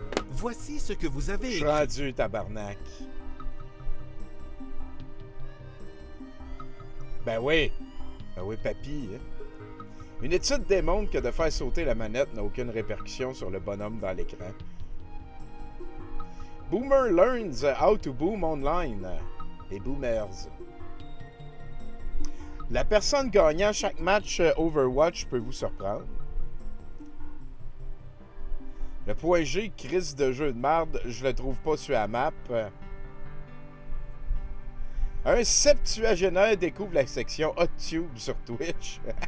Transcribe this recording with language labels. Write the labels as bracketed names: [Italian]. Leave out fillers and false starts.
[French] Voici ce que vous avez Je suis écrit. rendu, tabarnak. Ben oui. Ben oui, papy. Hein? Une étude démontre que de faire sauter la manette n'a aucune répercussion sur le bonhomme dans l'écran. [English] Boomer learns how to boom online. [French] Les boomers. La personne gagnant chaque match Overwatch peut vous surprendre. Le point G, crise de jeu de merde, je le trouve pas sur la map. Un septuagénaire découvre la section Hot Tube sur Twitch.